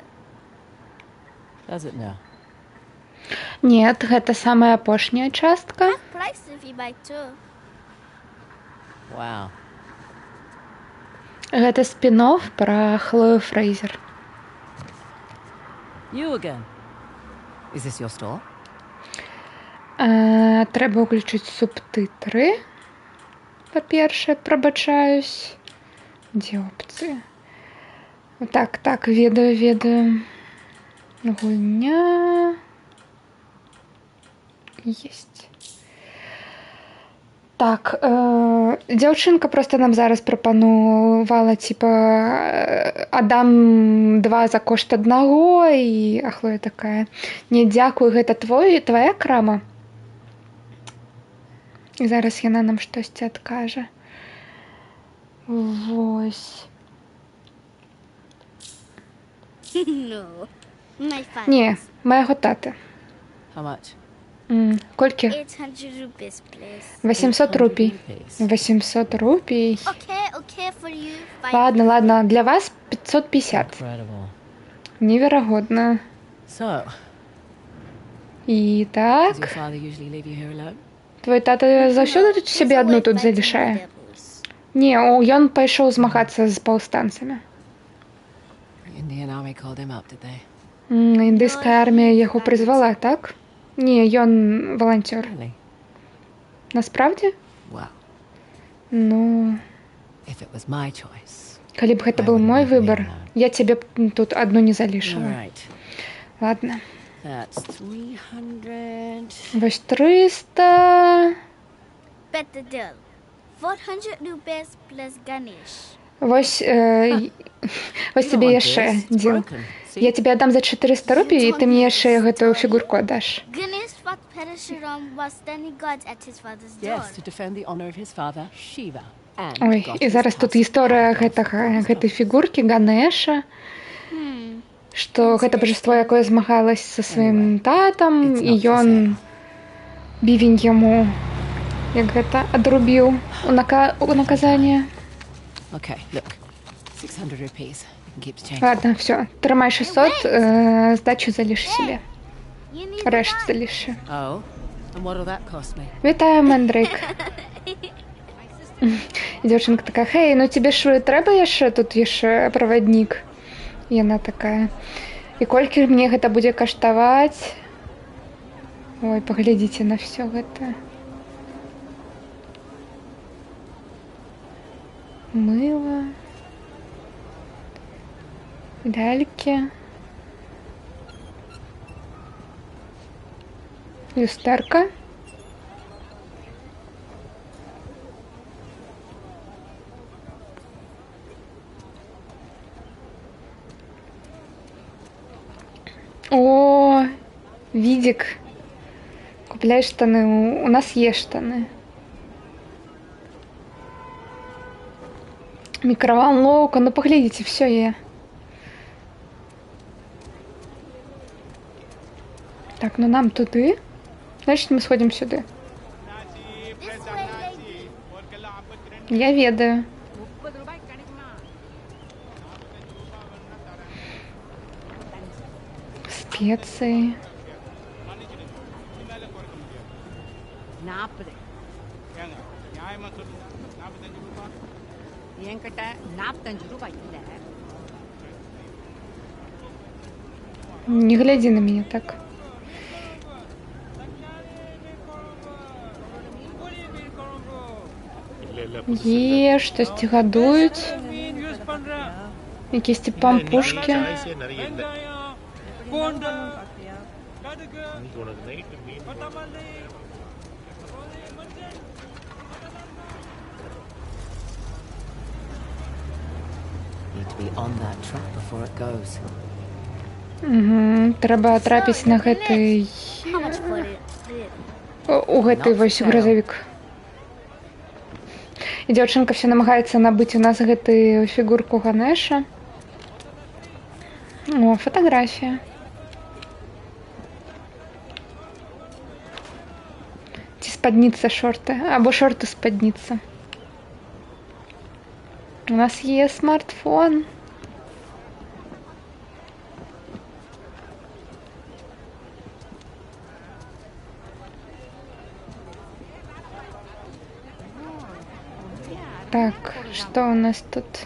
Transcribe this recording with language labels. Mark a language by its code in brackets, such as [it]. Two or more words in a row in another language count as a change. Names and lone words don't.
[en] Does it now? [ru] Нет, [be] гэта самая апошняя частка. [en] Half price if you buy two. Wow. [be] Гэта спін-офф пра Хлою Фрэйзер. [en] You again. Is this your store? [be] Трэба ўключыць субтытры. Па-першае, прабачаюсь. Дзе опцыі? Так, ведаю. Гульня. Есть. Так, дзяўчынка проста нам зараз прапанувала, типа, аддам 2 за кошт аднаго, і Хлоя такая: не, дзякуй, гэта твая крама. І зараз яна нам штосьці адкажа. Вось. [en] No, my father. [be] Не, майго таты. [en] How much? [be] Колькі? [en] 800 rupees, please. [be] 800 рупій. 800 рупій. [en] Okay, for you. [ru] Ладно, для вас 550. [en] Incredible. [be] Неверагодна. [en] So, [be] І [en] Does [be] так, [en] your father usually leave you here alone? [be] твой тата заўсёды тут [en] He's [be] сябе [en] away [be] адну тут [en] fighting the [be] залішае? [en] devils. [be] Не, ён пайшоў змагацца з паўстанцамі. [en] The Indian army called him up, did they? [be] Індыйская армія яго прызвала, так? Не, ён валанцёр. [en] Really? [uk] Насправді? [en] Well, [be] Ну, [en] if it was my choice. [be] калі б гэта быў мой выбар, я цябе б тут адну не залішыла. [en] Right. [ru] Ладно. [en] That's 300. [be] Вось 300... [en] Bet the deal. 400 rupees plus Ganesh. [be] Вось, вось [en] You [ru] тебе [en] don't want [be] яшчэ, [en] this. It's [be] Дзіл. [en] broken. See? [be] Я тебе аддам за 400 рупій, і ты мне яшчэ гэтую фігурку аддаш. [en] Ganesh fought Parashuram was standing guard at his father's door. Yes, to defend the honor of his father, Shiva. And [be] Ой, [en] got [be] і [en] his [be] зараз тут [en] tusk [be] гісторыя [en] cut off. [be] гэтай фігуркі Ганеша, што гэта божество, якое змагалось са сваім татам, [en] it's [be] і [en] not for [be] ён бівень яму, як гэта, адрубіў у наказанне. [en] Okay, look. 600 rupees. You can keep the change. [be] Ладно, все, трымай 600, здачу заліш сябе. [en] You need [be] Рэшт [en] one. [be] залішы. [en] Oh, and what'll that cost me? [be] Вітаю, Мендрейк. І дзяўчынка такая, хей, ну тебе ж трэба яшчэ тут яшчэ праваднік. Яна такая, і колькі мне гэта будзе каштаваць? Ой, паглядзіце на все гэта. Мыло. Лялькі. Люстэрка. О, Відік. [uk] Купляй штани. У нас є штани. Мікроволновка. Ну, поглядите, все є. Так, ну нам туди. Значить, ми сходимо сюди. [en] This way, lady. [be] Я ведаю. Специи. [ta] 40 என்கிட்ட 45 ரூபாய் இல்லை [ru] Не гляди на меня так. [uk] Е, штось гадують. Якісь ті пампушки. [en] Need to be on that truck before it goes. [be] Угу. Треба трапіць на гэты... [en] How much for it? [be] У гэты вось грузавік. І дзяўчынка все намагаецца набыць у нас гэтую фігурку Ганеша. [uk] О, фотографія. [be] Ці спадніца шорты, або шорты спадніца. [uk] У нас є смартфон. [be] Так, [ru] что у нас тут?